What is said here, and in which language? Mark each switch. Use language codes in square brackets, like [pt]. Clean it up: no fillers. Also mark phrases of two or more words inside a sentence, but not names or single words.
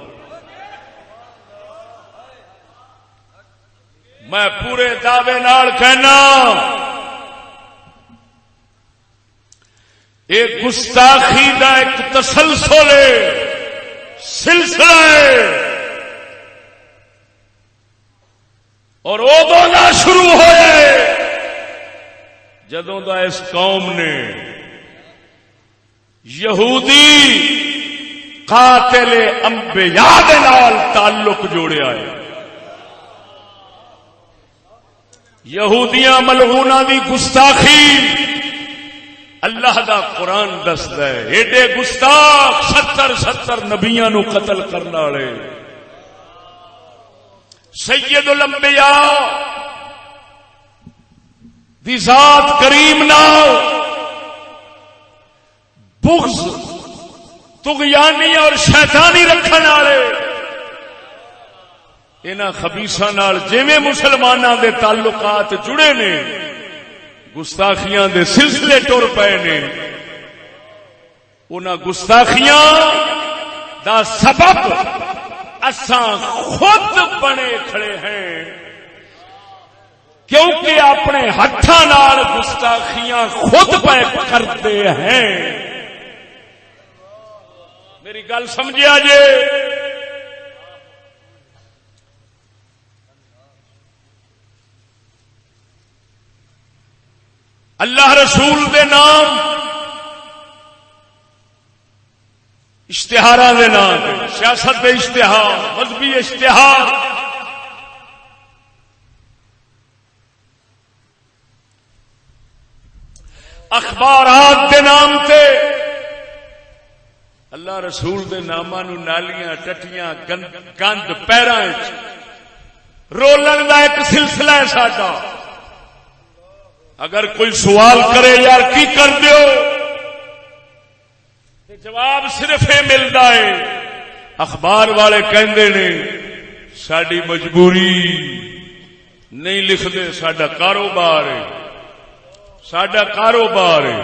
[pa] میں پورے دعوے نال کہنا، ایک گستاخی دا ایک تسلسل ہے، سلسلہ ہے، اور ادو نہ شروع ہوئے جدوں دا اس قوم نے یہودی قاتل انبیاء دے نال تعلق جوڑیا ہے۔ یہودیاں ملعوناں دی گستاخی اللہ دا قرآن دسدا ہے، ایڈے گستاخ 70 نبیاں نو قتل کرنے والے سید الانبیاء دی ذات کریم نال بغض طغیانی اور شیطانی رکھن والے انہاں خبیثاں نال جویں مسلماناں دے تعلقات جڑے نے، گستاخیاں دے سلسلے ٹر پئے نے۔ انہاں گستاخیاں دا سبب اساں خود بنے کھڑے ہیں، کیونکہ اپنے ہتھاں نال گستاخیاں [ur] خود پہ کرتے ہیں۔ [pa] میری گل سمجھیا جے؟ اللہ رسول دے نام اشتہاراں دے نام، سیاست دے اشتہار، مذہبی اشتہار، اخبارات دے نام تے اللہ رسول دے ناماں نو نالیاں ٹٹیاں گند پیراں رولن دا ایک سلسلہ ہے ساڈا۔ اگر کوئی سوال کرے یار کی کر دیو، [ur] جواب صرف یہ ملتا ہے، [pa] اخبار والے کہندے نے ساڈی مجبوری نہیں لکھتے، ساڈا کاروبار ہے، ساڈا کاروبار ہے۔